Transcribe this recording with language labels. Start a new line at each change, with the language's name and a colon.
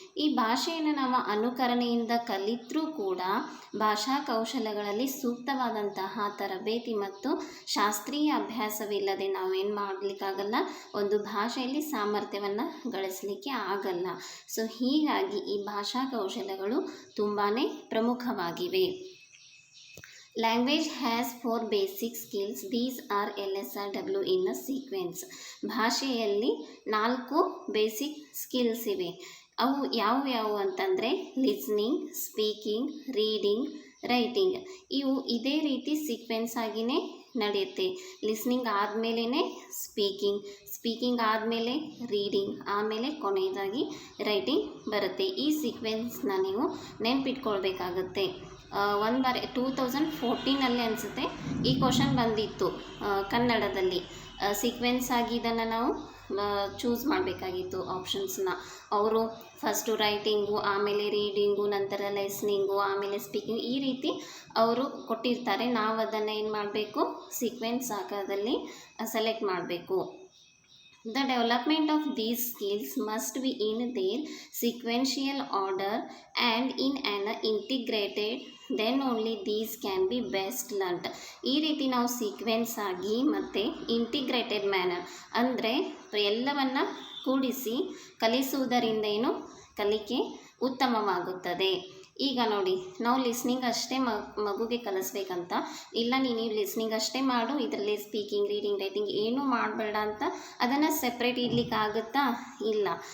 Kannada: ಈ ಭಾಷೆಯನ್ನು ನಾವು ಅನುಕರಣೆಯಿಂದ ಕಲಿತರೂ ಕೂಡ ಭಾಷಾ ಕೌಶಲಗಳಲ್ಲಿ ಸೂಕ್ತವಾದಂತಹ ತರಬೇತಿ ಮತ್ತು ಶಾಸ್ತ್ರೀಯ ಅಭ್ಯಾಸವಿಲ್ಲದೆ ನಾವೇನು ಮಾಡಲಿಕ್ಕಾಗಲ್ಲ, ಒಂದು ಭಾಷೆಯಲ್ಲಿ ಸಾಮರ್ಥ್ಯವನ್ನು ಗಳಿಸಲಿಕ್ಕೆ ಆಗಲ್ಲ. ಹೀಗಾಗಿ ಈ ಭಾಷಾ ಕೌಶಲಗಳು ತುಂಬಾ ಪ್ರಮುಖವಾಗಿವೆ.
English: Language has 4 basic skills. These are LSRW in a sequence.
Kannada: ಭಾಷೆಯಲ್ಲಿ 4 ಬೇಸಿಕ್ ಸ್ಕಿಲ್ಸ್ ಇವೆ. ಅವು ಯಾವುವು ಅಂತಂದರೆ ಲಿಸ್ನಿಂಗ್, ಸ್ಪೀಕಿಂಗ್, ರೀಡಿಂಗ್, ರೈಟಿಂಗ್. ಇವು ಇದೇ ರೀತಿ ಸೀಕ್ವೆನ್ಸ್ ಆಗಿಯೇ ನಡೆಯುತ್ತೆ. ಲಿಸ್ನಿಂಗ್ ಆದಮೇಲೆ ಸ್ಪೀಕಿಂಗ್ ಆದಮೇಲೆ ರೀಡಿಂಗ್, ಆಮೇಲೆ ಕೊನೆಯದಾಗಿ ರೈಟಿಂಗ್ ಬರುತ್ತೆ. ಈ ಸೀಕ್ವೆನ್ಸ್ನ ನೀವು ನೆನಪಿಟ್ಕೊಳ್ಬೇಕಾಗತ್ತೆ. ಒಂದು ಬಾರಿ 2014ನಲ್ಲಿ ಅನಿಸುತ್ತೆ ಈ ಕ್ವಶನ್ ಬಂದಿತ್ತು ಕನ್ನಡದಲ್ಲಿ. ಸೀಕ್ವೆನ್ಸ್ ಆಗಿ ಇದನ್ನು ನಾವು ಚೂಸ್ ಮಾಡಬೇಕಾಗಿತ್ತು ಆಪ್ಷನ್ಸ್ನ. ಅವರು ಫಸ್ಟು ರೈಟಿಂಗು, ಆಮೇಲೆ ರೀಡಿಂಗು, ನಂತರ ಲಿಸ್ನಿಂಗು, ಆಮೇಲೆ ಸ್ಪೀಕಿಂಗ್, ಈ ರೀತಿ ಅವರು ಕೊಟ್ಟಿರ್ತಾರೆ. ನಾವು ಅದನ್ನು ಏನು ಮಾಡಬೇಕು, ಸೀಕ್ವೆನ್ಸ್ ಆಕಾರದಲ್ಲಿ ಸೆಲೆಕ್ಟ್ ಮಾಡಬೇಕು.
English: The development of these skills must be in their sequential order and in an integrated, then only these can be best learnt.
Kannada: ಈ ರೀತಿ ನಾವು ಸೀಕ್ವೆನ್ಸ್ ಆಗಿ ಮತ್ತು ಇಂಟಿಗ್ರೇಟೆಡ್ ಮ್ಯಾನರ್ ಅಂದರೆ ಎಲ್ಲವನ್ನು ಕೂಡಿಸಿ ಕಲಿಸುವುದರಿಂದ ಕಲಿಕೆ ಉತ್ತಮವಾಗುತ್ತದೆ. ಈಗ ನೋಡಿ, ನಾವು ಲಿಸ್ನಿಂಗ್ ಅಷ್ಟೇ ಮಗುಗೆ ಕಲಿಸ್ಬೇಕಂತ ಇಲ್ಲ, ನೀನು ಲಿಸ್ನಿಂಗ್ ಅಷ್ಟೇ ಮಾಡು, ಇದರಲ್ಲಿ ಸ್ಪೀಕಿಂಗ್, ರೀಡಿಂಗ್, ರೈಟಿಂಗ್ ಏನೂ ಮಾಡಬೇಡ ಅಂತ ಅದನ್ನು ಸೆಪ್ರೇಟ್ ಇಡಲಿಕ್ಕಾಗುತ್ತಾ? ಇಲ್ಲ.